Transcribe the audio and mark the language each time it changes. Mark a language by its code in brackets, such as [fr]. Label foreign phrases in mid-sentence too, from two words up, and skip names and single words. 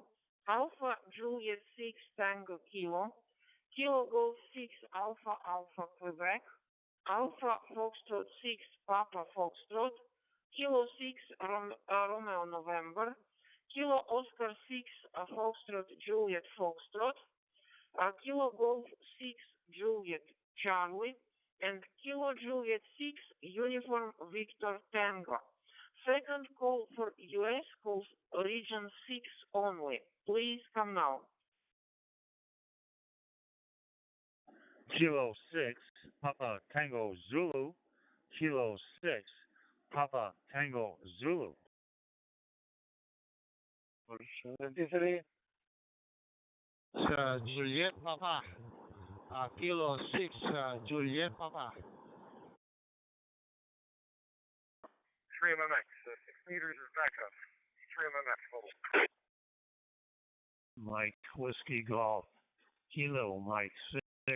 [en] Alpha Juliet 6 Tango Kilo, Kilo Golf 6 Alpha Alpha Quebec, Alpha Foxtrot 6 Papa Foxtrot, Kilo 6 Romeo November, Kilo Oscar 6 Foxtrot Juliet Foxtrot, Kilo Golf 6 Juliet Charlie, and Kilo Juliet 6 Uniform Victor Tango. Second call for US calls region 6 only. Please come now. Kilo 6, Papa Tango Zulu. Kilo 6, Papa Tango Zulu. 73. Juliet Papa. Kilo 6 Juliet Papa. 3 MMX. 6 meters is backup. 3 MMX total. Mike Whiskey Golf. Kilo Mike 6.